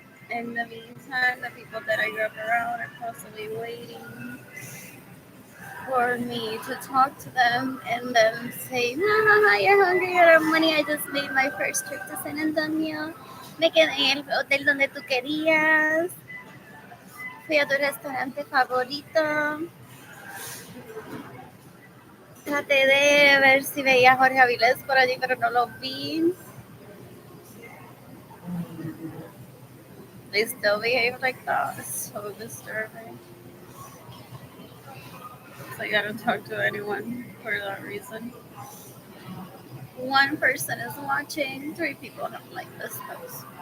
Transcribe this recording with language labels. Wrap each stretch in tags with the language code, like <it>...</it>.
<en>In the meantime, the people that I grew up around are constantly waiting for me to talk to them and then say, Mama, you're hungry, you have money. I just made my first trip to San Antonio.</en> <es>Me quedé en el hotel donde tú querías. Fui a tu restaurante favorito. Traté de ver si veía a Jorge Avilés por allí, pero no lo vi.</es> <en>They still behave like that. It's so disturbing. So I gotta talk to anyone for that reason. One person is watching, 3 people don't like this post.</en>